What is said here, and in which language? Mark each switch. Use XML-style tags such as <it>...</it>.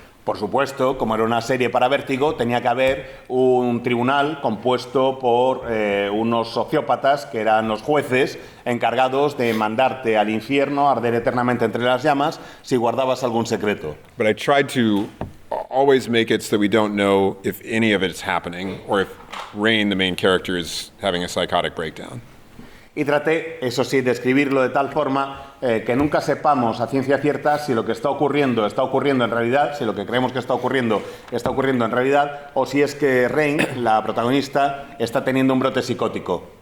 <es>Por supuesto, como era una serie para Vértigo, tenía que haber un tribunal compuesto por unos sociópatas que eran los jueces encargados de mandarte al infierno a arder eternamente entre las llamas si guardabas algún secreto.</es> <en>But I tried to always make it so that we don't know if any of it's happening or if Rain, the main character, is having a psychotic breakdown.</en> <es>Y traté, eso sí, de escribirlo de tal forma que nunca sepamos a ciencia cierta si lo que está ocurriendo en realidad, si lo que creemos que está ocurriendo en realidad, o si es que Rain, la protagonista, está teniendo un brote psicótico.</es>